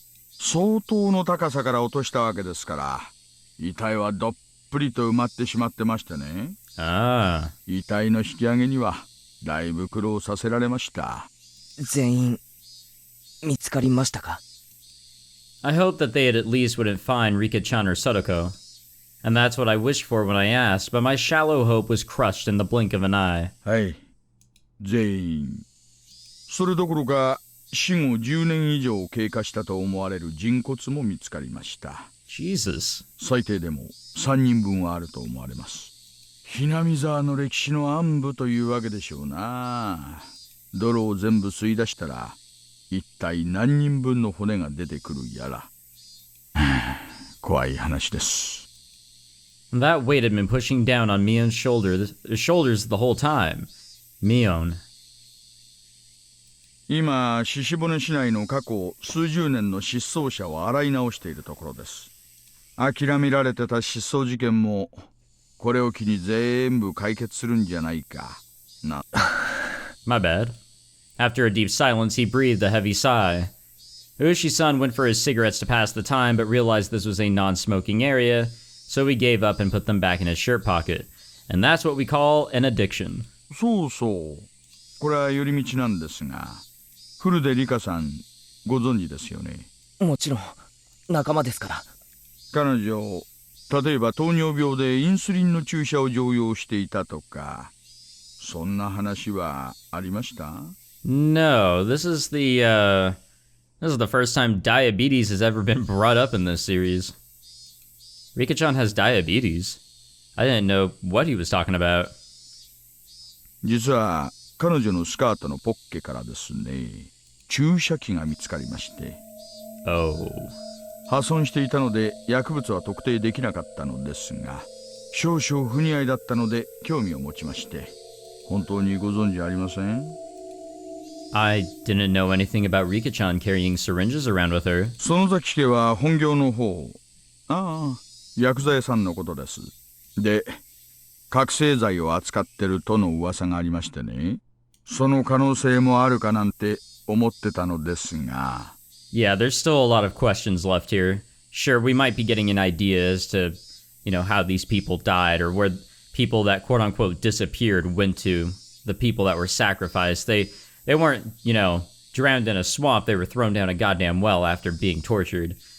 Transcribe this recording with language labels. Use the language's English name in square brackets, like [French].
[Japanese] 相当の高さから落としたわけですから、遺体はどっぷりと埋まってしまってましてね。ああ。遺体の引き上げにはだいぶ苦労させられました。全員見つかりましたか？ [English] I hoped that they at least wouldn't find Rika-chan or Sotoko. And that's what I wished for when I asked, but my shallow hope was crushed in the blink of an eye. [Japanese] はい。全員。それどころか、死後10年以上経過したと思われる人骨も見つかりました。 [English] Jesus. [Japanese] 最低でも3人分はあると思われます。Hinamizawaの歴史の暗部というわけでしょうな。泥を全部吸い出したら、一体何人分の骨が出てくるやら。怖い話です。 [English] That weight had been pushing down on Mion's shoulders the whole time. Mion. [Japanese] 今、鹿骨市内の過去数十年の失踪者を洗い直しているところです。諦められてた失踪事件も、これを機に全部解決するんじゃないか。な。 [English] My bad. After a deep silence, he breathed a heavy sigh. Ushi-san went for his cigarettes to pass the time, but realized this was a non-smoking area, so he gave up and put them back in his shirt pocket. And that's what we call an addiction. [Japanese] そうそう。これは寄り道なんですが、古出里香さん、ご存知ですよね。もちろん、仲間ですから。彼女、例えば糖尿病でインスリンの注射を常用していたとか、そんな話はありました？ [English] No, this is the first time diabetes has ever been brought up in this series. Rika-chan has diabetes. I didn't know what he was talking about. [Japanese] 実は彼女のスカートのポッケからですね、注射器が見つかりまして。 [English] Oh. [Japanese] 破損していたので薬物は特定できなかったのですが、少々不似合いだったので興味を持ちまして。本当にご存知ありません？ [English] I didn't know anything about Rika-chan carrying syringes around with her. [Japanese] 園崎家は本業の方、薬剤屋さんのことです。で、覚醒剤を扱ってるとの噂がありましてね、その可能性もあるかなんて思ってたのですが。 [English] Yeah, there's still a lot of questions left here. sure, we might be getting an idea as to, how these people died or where people that quote-unquote disappeared went to, the people that were sacrificed. They weren't, drowned in a swamp. They were thrown down a goddamn well after being tortured.